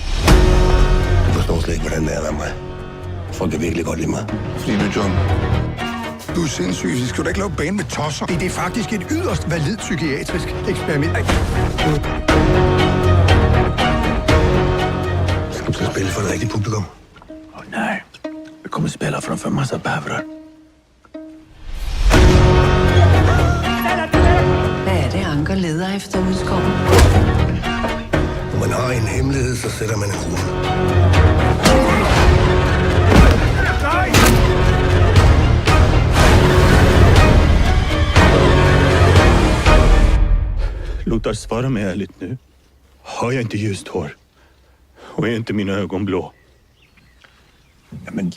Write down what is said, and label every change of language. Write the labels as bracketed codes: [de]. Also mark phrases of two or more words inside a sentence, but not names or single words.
[da] Du forstår slet ikke, hvordan det er med mig. Folk kan virkelig godt lide mig. Fordi du, John, du er sindssyg. Så skal du da ikke lave bane med tosser. Det er faktisk et yderst validt psykiatrisk eksperiment. Skal du til at spille for det rigtige publikum? Nej. [sv] Vi kommer spela framför massa bävrar. [da] Hvad er det, Anker leder efter ude i skoven? Når man har en hemmelighed, så sætter man en krone. [sv] Lothar, svara mig ärligt nu. Har jag inte ljust hår? Och är inte mina ögon blå?